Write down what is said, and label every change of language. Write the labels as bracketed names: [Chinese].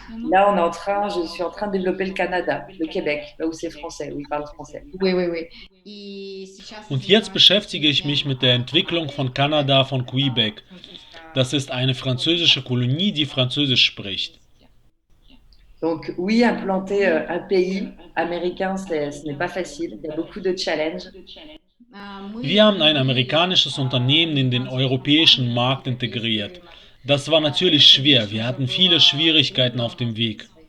[French] Là, je suis en train de développer le Canada, le Québec, là où c'est français, où ils parlent français. Oui, oui, oui. [German] Und jetzt beschäftige ich mich mit der Entwicklung von Kanada, von Quebec. Das ist eine französische Kolonie, die Französisch spricht. [French] Donc oui, implanter un pays américain, ce n'est pas facile. Il y a beaucoup de challenges. [German] Wir haben ein amerikanisches Unternehmen in den europäischen Markt integriert. Das war natürlich schwer. Wir hatten viele Schwierigkeiten auf dem Weg.